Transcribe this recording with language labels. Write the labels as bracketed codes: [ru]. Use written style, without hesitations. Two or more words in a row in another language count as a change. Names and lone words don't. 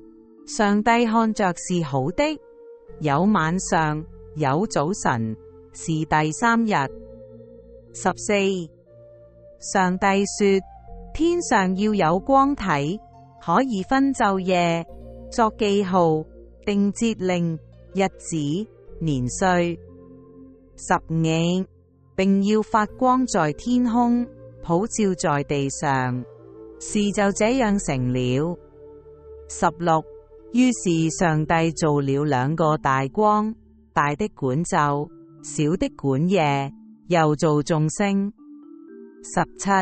[zh] 上帝看着是好的。有晚上，有早晨，是第3日。14. 上帝說：天上要有光體，可以分晝夜，作記號，定節令、日子、年歲。15. 並要發光在天空，普照在地上，事就這樣成了。16. 於是上帝造了2個大光，大的管晝，小的管夜，又造眾星。17.